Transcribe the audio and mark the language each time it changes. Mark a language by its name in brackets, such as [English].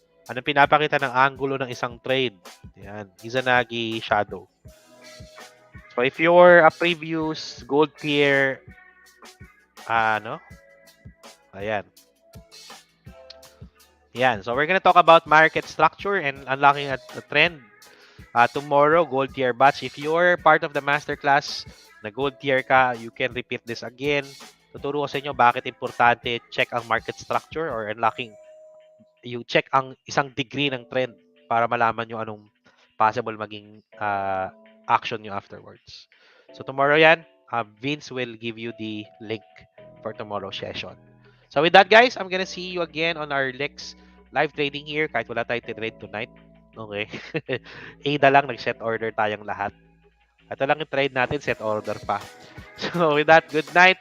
[Filipino] Anong pinapakita ng angulo ng isang trade? Yan. Izanagi shadow. [English] So, if you're a previous gold tier, ayan. Yan. So, we're gonna talk about market structure and unlocking a trend. Tomorrow, gold tier batch. If you're part of the masterclass [Filipino] na gold tier ka, [English] you can repeat this again. [Filipino] Tuturo ko sa inyo bakit importante check ang [English] market structure or unlocking. [Filipino] You check ang isang degree ng trend para malaman nyo anong possible maging [English] action nyo afterwards. So tomorrow yan, Vince will give you the link for tomorrow's session. So with that, guys, I'm gonna see you again on our next live trading here. [Filipino] Kahit wala tayo trade tonight. Okay. Ada lang, nag-set order tayong lahat. Ito lang yung trade natin, set order pa. [English] So with that, good night.